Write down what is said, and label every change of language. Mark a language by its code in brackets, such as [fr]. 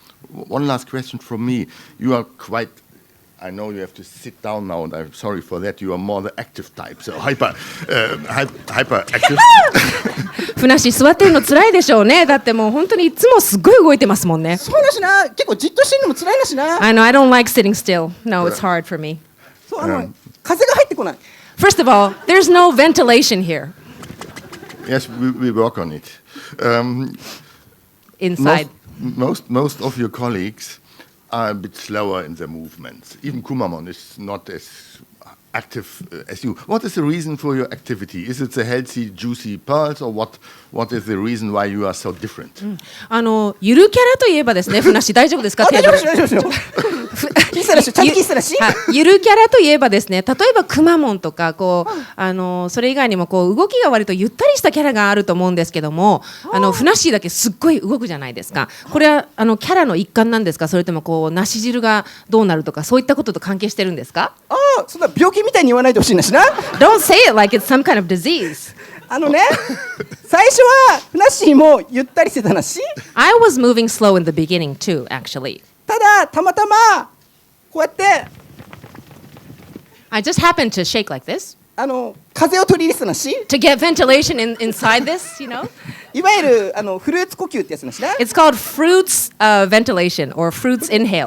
[en] One last question from me. You are quite, I know you have to sit down now, and I'm sorry for that. You are more the active type, so hyper active. [ja] ふなっしー座ってるの辛いでしょうね。だってもう本当にいつもすごい動いてますもんね。そうだしな。結構じっとしてるのも辛いなしな。 [en] I know, I don't like sitting still. No, it's hard for me. [ja] そう風が入ってこない。 [en] First of all, there's no ventilation here. Yes, we work on it. Inside. Most of your colleagues are a bit slower in their movements. Even Kumamon is not as active as you. What is the reason for your activity? Is it the healthy, juicy pearls, or what is the reason why you are so different? [ja] ゆるキャラといえばですね、ふなっしー大丈夫ですか？大丈夫です、大丈夫ですよ。キスだし、ちゃんとキスだし。ゆるキャラといえばですね、例えばくまモンとかそれ以外にも動きが割とゆったりしたキャラがあると思うんですけども、ふなっしーだけすっごい動くじゃないですか。これはキャラの一環なんですか？それともなし汁がどうなるとかそういったことと関係してるんですか？ああ、そんな病気みたいに言わないでほしいなしな。 [en] Don't say it like it's some kind of disease. [ja] 最初はふなっしーもゆったりしてたなし。 [en] I was moving slow in the beginning too, actually. [ja] ただたまたまこうやって [en] I just happened to shake like this [ja] 風を取り入れてたなし。 [en] to get ventilation inside this, [ja] いわゆるフルーツ呼吸ってやつなしな。 [en] It's called fruits ventilation or fruits inhale.